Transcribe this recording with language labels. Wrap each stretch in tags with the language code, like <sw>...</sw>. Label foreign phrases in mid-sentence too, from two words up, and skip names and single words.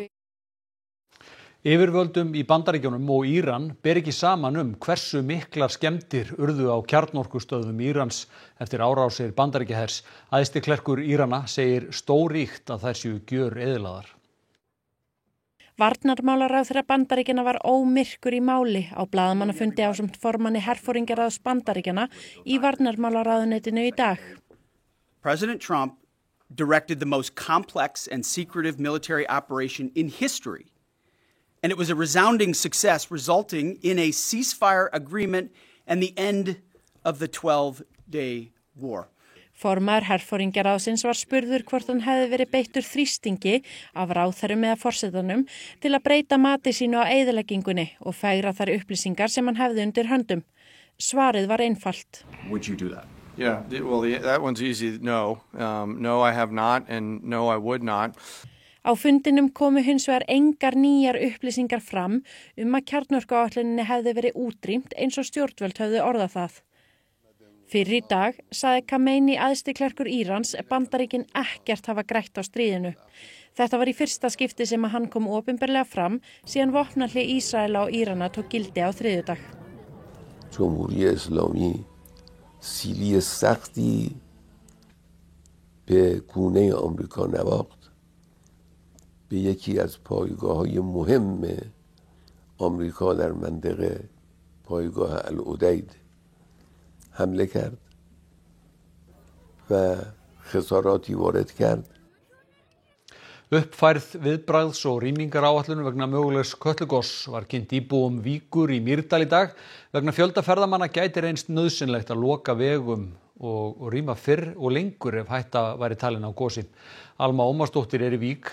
<is>Yfirvöldum í Bandaríkjunum og Íran ber ekki saman hversu miklar skemmdir urðu á kjarnorkustöðvum Írans eftir árásir Bandaríkjahers. Æðsti klerkur Írana segir stóríkt að þær séu gjöreyðilaðar. Varnarmálaráðherra Bandaríkjanna var ómyrkur í máli á blaðamannafundi ásamt formanni herforingjaráðs Bandaríkjanna í varnarmálaráðuneytinu í dag.</is> <en>President Trump directed the most complex and secretive military operation in history. And it was a resounding success, resulting in a ceasefire agreement and the end of the 12-day war.</en> <is>Formaður herforingjaráðsins var spurður hvort hann hefði verið beittur þrýstingi af ráðherrum eða forsetanum til að breyta mati sínu á eyðileggingunni og fegra þær upplýsingar sem hann hefði undir höndum. Svarið var einfalt.</is> <en>Would you do that? Yeah, well, that one's easy. No. No, I have not, and no, I would not.</en> <is>Á fundinum komu hins vegar engar nýjar upplýsingar fram að kjarnorkuáætluninni hefði verið útrýmt eins og stjórnvöld höfðu orðað það. Fyrr í dag sagði Khamenei æðsti klerkur Írans Bandaríkin ekkert hafa grætt á stríðinu. Þetta var í fyrsta skipti sem að hann kom opinberlega fram síðan vopnahlé Ísraela og Írana tók gildi á þriðjudag.</is> <fa>جمهوری اسلامی سیلی سختی به گونه آمریکا نواخت. به یکی از پایگاه‌های مهم آمریکا در منطقه پایگاه العدید حمله کرد و خساراتی وارد کرد.</fa> <is>Uppfærð viðbragðs- og rýmingaráætlun vegna mögulegs Kötlugoss var kynnt íbúum Víkur í Mýrdal í dag. Vegna fjölda ferðamanna gæti reynst nauðsynlegt að loka vegum og rýma fyrr og lengur ef hætta væri talin á gosi. Alma Ómarsdóttir í Vík.</is>